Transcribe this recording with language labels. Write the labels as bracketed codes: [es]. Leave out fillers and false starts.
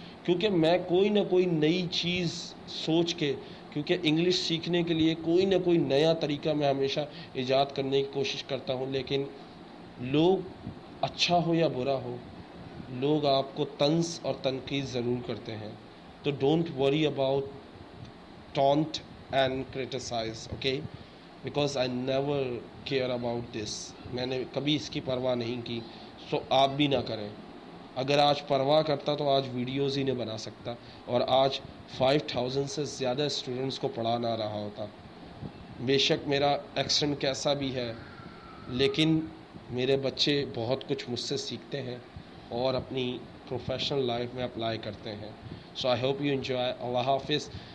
[ur] کیونکہ میں کوئی نہ کوئی نئی چیز سوچ کے، کیونکہ انگلش سیکھنے کے لیے کوئی نہ کوئی نیا طریقہ میں ہمیشہ ایجاد کرنے کی کوشش کرتا ہوں. لیکن لوگ اچھا ہو یا برا ہو، لوگ آپ کو طنز اور تنقید ضرور کرتے ہیں. [en] تو don't worry about taunt and criticize, okay, because I never care about this. [ur] میں نے کبھی اس کی پرواہ نہیں کی. سو آپ بھی نہ کریں. اگر آج پرواہ کرتا تو آج ویڈیوز ہی نہیں بنا سکتا، اور آج 5000 سے زیادہ اسٹوڈنٹس کو پڑھا نہ رہا ہوتا. بے شک میرا ایکسنٹ کیسا بھی ہے، لیکن میرے بچے بہت کچھ مجھ سے سیکھتے ہیں اور اپنی پروفیشنل لائف میں اپلائی کرتے ہیں. [en] So I hope you enjoy. [ur] اللہ حافظ.